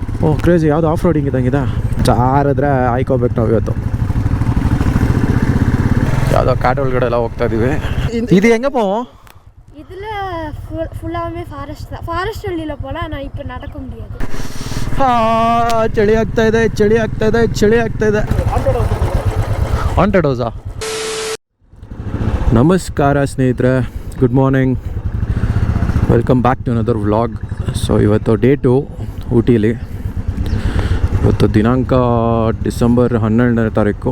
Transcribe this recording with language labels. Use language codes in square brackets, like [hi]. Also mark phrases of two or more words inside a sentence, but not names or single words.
[kn] ಓಹ್ ಕ್ರೇಜಿ, ಯಾವುದು [en] off roading [kn] ಇದ್ದಂಗಿದೆ. ಜಾರಿದ್ರೆ ಆಯ್ಕೋಬೇಕು ನಾವು ಇವತ್ತು. ಯಾವುದೋ ಕಾಡು ಒಳಗಡೆ ಎಲ್ಲ ಹೋಗ್ತಾ ಇದೀವಿ. ಇದು ಹೆಂಗಪ್ಪ? [ta] இதில் ஃபுல்லாகவே ஃபாரஸ்ட்ல போல் நான் இப்போ நடக்க முடியாது. [kn] ಚಳಿ ಆಗ್ತಾ ಇದೆ, ಚಳಿ ಆಗ್ತಾ ಇದೆ, ಚಳಿ ಆಗ್ತಾ ಇದೆ. [en] haunted housa? [kn] ನಮಸ್ಕಾರ ಸ್ನೇಹಿತರೆ, [en] good morning, welcome back to another vlog. [kn] ಸೊ ಇವತ್ತು ಡೇ 2 ಊಟಿಲಿ. ಇವತ್ತು ದಿನಾಂಕ ಡಿಸೆಂಬರ್ 12ನೇ ತಾರೀಕು.